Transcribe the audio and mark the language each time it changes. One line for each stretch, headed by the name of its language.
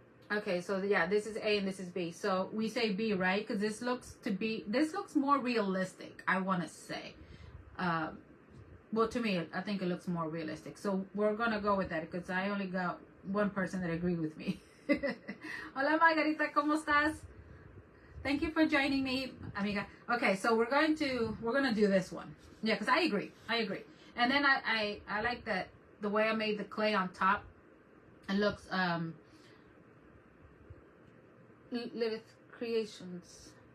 English: Okay, so yeah, this is A and this is B. So we say B, right? Because this looks more realistic, I want to say. Well, to me, I think it looks more realistic. So we're going to go with that, because I only got one person that agreed with me.
Spanish: Hola, Margarita, ¿cómo estás?
English: Thank you for joining me, amiga. Okay, so we're gonna do this one. Yeah, because I agree. And then I like that the way I made the clay on top. It looks Lilith Creations.